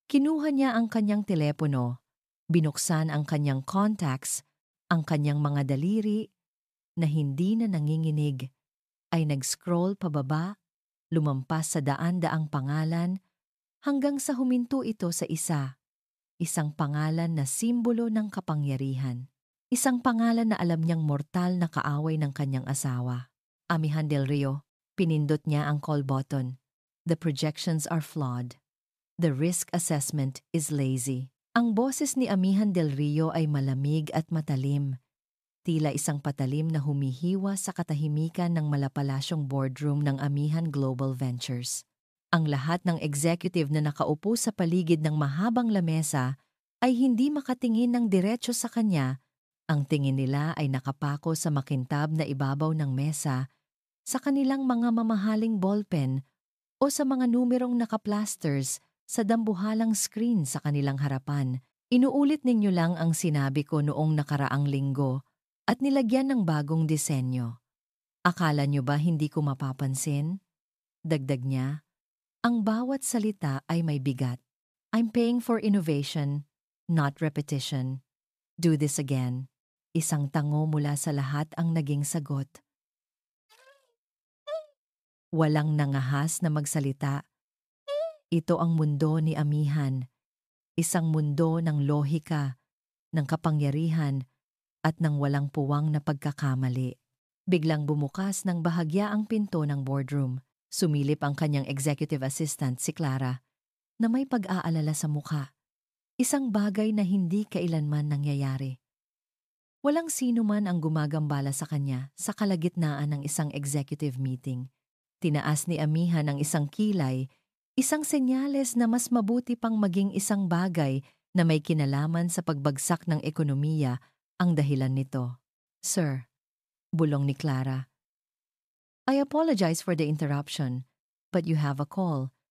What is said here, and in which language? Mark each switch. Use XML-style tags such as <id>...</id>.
<tl>Kinuha niya ang kanyang telepono, binuksan ang kanyang contacts, ang kanyang mga daliri na hindi na nanginginig, ay nag-scroll pababa, lumampas sa daan-daang pangalan, hanggang sa huminto ito sa isa. Isang pangalan na simbolo ng kapangyarihan. Isang pangalan na alam niyang mortal na kaaway ng kanyang asawa. Amihan Del Rio. Pinindot niya ang call button.</tl> <en>The projections are flawed. The risk assessment is lazy.</en> <tl>Ang boses ni Amihan Del Rio ay malamig at matalim. Tila isang patalim na humihiwa sa katahimikan ng malapalasyong boardroom ng Amihan Global Ventures. Ang lahat ng executive na nakaupo sa paligid ng mahabang lamesa ay hindi makatingin ng diretso sa kanya. Ang tingin nila ay nakapako sa makintab na ibabaw ng mesa, sa kanilang mga mamahaling ballpen o sa mga numerong nakaplasters sa dambuhalang screen sa kanilang harapan. Inuulit ninyo lang ang sinabi ko noong nakaraang linggo at nilagyan ng bagong disenyo. Akala nyo ba hindi ko mapapansin? Dagdag niya, ang bawat salita ay may bigat.</tl> <en>I'm paying for innovation, not repetition. Do this again.</en> <tl>Isang tango mula sa lahat ang naging sagot. Walang nangahas na magsalita. Ito ang mundo ni Amihan. Isang mundo ng lohika, ng kapangyarihan, at ng walang puwang na pagkakamali. Biglang bumukas ng bahagya ang pinto ng boardroom. Sumilip ang kanyang executive assistant si Clara. na may pag-aalala sa mukha. Isang bagay na hindi kailanman nangyayari. Walang sino man ang gumagambala sa kanya sa kalagitnaan ng isang executive meeting. Tinaas ni Amihan ang isang kilay, isang senyales na mas mabuti pang maging isang bagay na may kinalaman sa pagbagsak ng ekonomiya ang dahilan nito.</tl> <en>Sir,</en> <tl>bulong ni Clara.</tl> <en>I apologize for the interruption, but you have a call.</en>